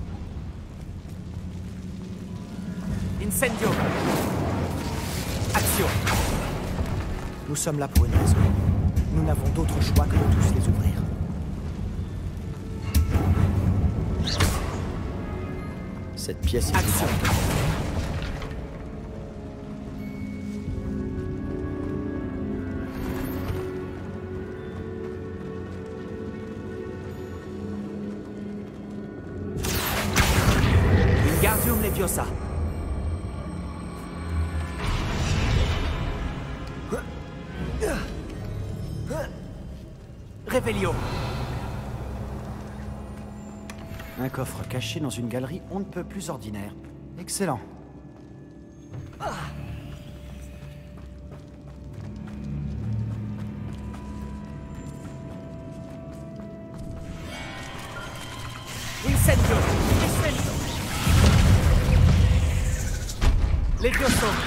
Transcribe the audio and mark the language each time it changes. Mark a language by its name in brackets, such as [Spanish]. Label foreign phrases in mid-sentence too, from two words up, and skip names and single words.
[French] Incendio. Action. Nous sommes là pour une raison. Nous n'avons d'autre choix que de tous les ouvrir. Cette pièce est... Action. Wingardium Leviosa. Revelio. Un coffre caché dans une galerie on ne peut plus ordinaire. Excellent. Incendio. Levioso.